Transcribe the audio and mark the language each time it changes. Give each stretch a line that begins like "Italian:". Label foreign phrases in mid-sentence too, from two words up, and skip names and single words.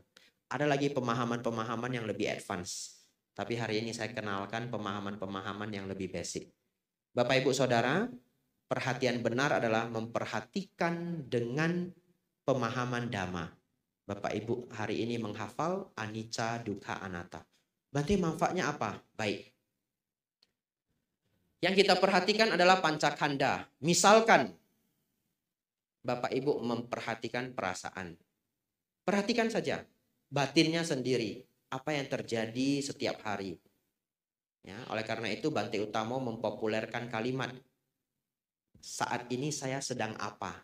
Indonesian: Ada lagi pemahaman-pemahaman yang lebih advance. Tapi hari ini saya kenalkan pemahaman-pemahaman yang lebih basic. Bapak Ibu Saudara, perhatian benar adalah memperhatikan dengan pemahaman Dhamma. Bapak Ibu hari ini menghafal
Pali: anicca, dukkha, anatta.
Indonesian: Berarti manfaatnya apa? Baik. Yang kita perhatikan adalah pancakanda. Misalkan Bapak Ibu memperhatikan perasaan. Perhatikan saja batinnya sendiri. Apa yang terjadi setiap hari. Ya, oleh karena itu Bante Utomo mempopulerkan kalimat saat ini saya sedang apa?